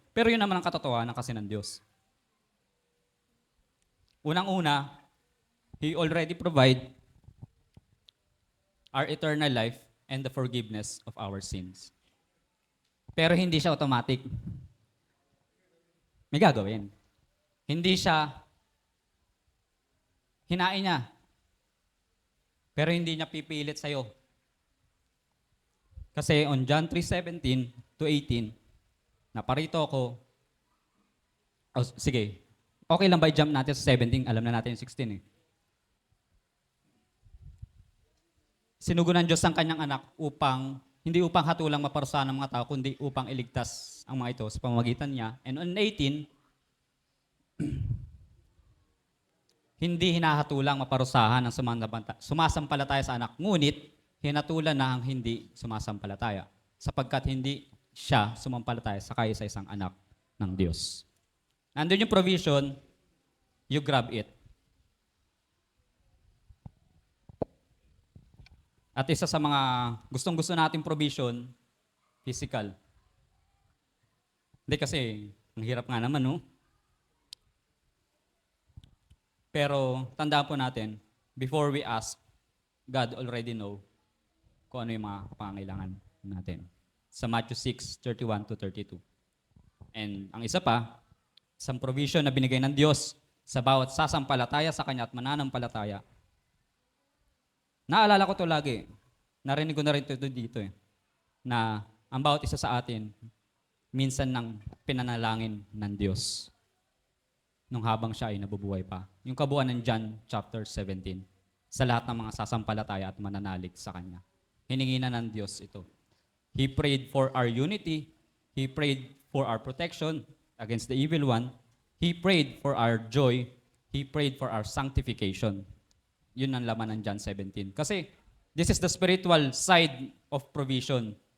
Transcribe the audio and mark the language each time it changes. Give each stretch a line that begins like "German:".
Filipino: Pero yun naman ang katotohanan kasi ng Diyos. Unang-una,
English: He already provide our eternal life and the forgiveness of our sins.
Filipino: Pero hindi siya automatic. May gagawin. Hindi siya hinain niya. Pero hindi niya pipilit sa'yo. Kasi on John 3:17-18, naparito ako. Oh, sige. Okay lang ba i-jump natin sa 17? Alam na natin yung 16 eh. Sinugo ng Diyos ang kanyang anak hindi upang hatulang maparusahan ng mga tao, kundi upang iligtas ang mga ito sa pamamagitan niya. And on 18, hindi hinahatulang maparusahan ang sumasampalataya sa anak, ngunit hinatulan na ang hindi sumasampalataya, sapagkat hindi siya sumampalataya sa kaisa-isang anak ng Diyos. Nandun yung
English: provision, you grab it.
Filipino: At isa sa mga gustong-gusto nating provision, physical. Hindi kasi, ang hirap nga naman, no? Pero tandaan po natin,
English: before we ask, God already know
Filipino: kung ano yung mga pangangailangan natin. Sa Matthew 6:31-32. And ang isa pa, isang provision na binigay ng Diyos sa bawat sasampalataya sa Kanya at mananampalataya. Naalala ko to lagi. Narinig ko na rin ito dito eh. Na ang bawat isa sa atin, minsan nang pinanalangin ng Diyos nung habang siya ay nabubuhay pa. Yung kabuuan ng John chapter 17. Sa lahat ng mga sasampalataya at mananalig sa Kanya. Hiningi na ng Diyos ito.
English: He prayed for our unity. He prayed for our protection against the evil one. He prayed for our joy. He prayed for our sanctification.
Filipino: Yun ang laman ng
English: John 17. Kasi this is the spiritual side of provision.